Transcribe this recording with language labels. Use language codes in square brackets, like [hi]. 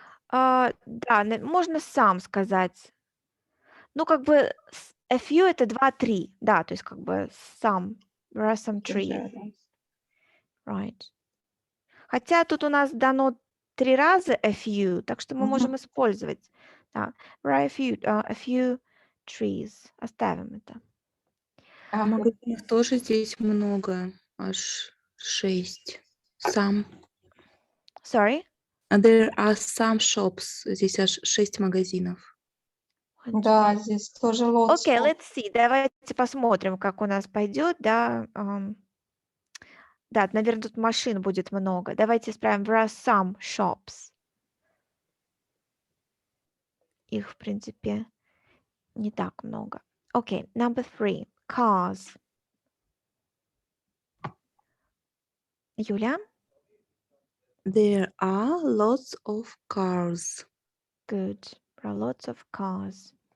[ru] Да, можно сам сказать. Ну, как бы a few это 2-3, да, то есть как бы some, [en] there are some trees, right. [ru] Хотя тут у нас дано 3 раза a few, так что мы можем использовать. [en] Да, there are a few trees. [ru] Оставим это. Магазинов тоже здесь много, аж 6. [en] Some. Sorry? There are some shops. [ru] Здесь аж 6 магазинов. Да, здесь тоже lots [en] Окей, of. let's see. [ru] Давайте посмотрим, как у нас пойдет, да. Да, наверное, тут машин будет много. Давайте исправим. [en] There are some shops. [ru] Их, в принципе, не так много. [en] Окей, number 3. Cars. Юля? There are lots of cars. Good. There are lots of cars.